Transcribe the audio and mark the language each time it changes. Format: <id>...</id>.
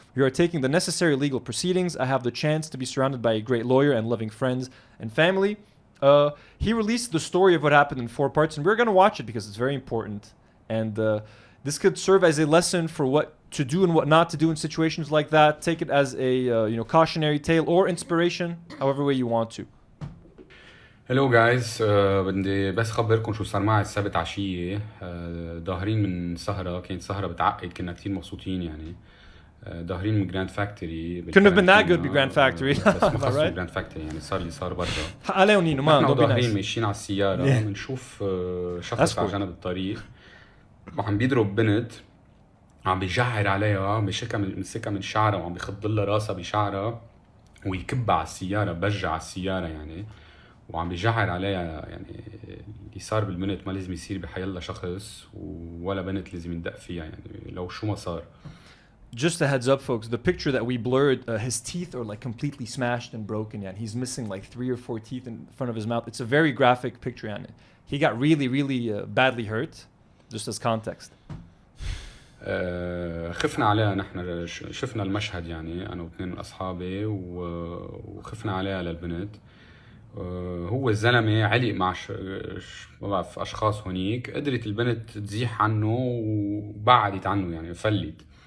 <en>We are taking the necessary legal proceedings. I have the chance to be surrounded by a great lawyer and loving friends and family. He released the story of what happened in 4 parts, and we're going to watch it because it's very important. And this could serve as a lesson for what to do and what not to do in situations like that. Take it as a cautionary tale or inspiration, however way you want to. Hello guys</en> <ar>بدي بس خبركم شو صار معي السبت عشية ظاهرين من سهرة كانت سهرة بتعقد كنا كتير مبسوطين يعني ظاهرين من جراند فاكتوري</ar> <en>Couldn't have been that good بجراند factory</en> <ar>بس ما خصوا جراند فاكتوري يعني صار اللي صار برا عليهم نينو ما نحن</ar> <en>don't be</en> <ar>ظاهرين</ar> <en>nice.</en> <ar>ماشيين على السيارة بنشوف شخص على جنب الطريق وعم بيضرب بنت عم بيجعر عليها بيمسكها من شعرها وعم بيخض لها راسها بشعرها ويكبها على السيارة بجع على السيارة يعني وعم بيجعر عليها يعني اللي صار بالبنت ما لازم يصير بحيالله شخص ولا بنت لازم يندق فيها يعني لو شو ما صار.</ar> <en>Just a heads up, folks. The picture that we blurred, his teeth are like completely smashed and broken. And he's missing like 3 or 4 teeth in front of his mouth. It's a very graphic picture. And he got really badly hurt. Just as context.</en> <ar>خفنا عليها نحن شفنا المشهد يعني أنا واثنين من أصحابي وخفنا عليها للبنت. هو الزلمة علق مع ما بعرف أشخاص هونيك قدرت البنت تزيح عنه وبعدت عنه يعني فلت.</ar>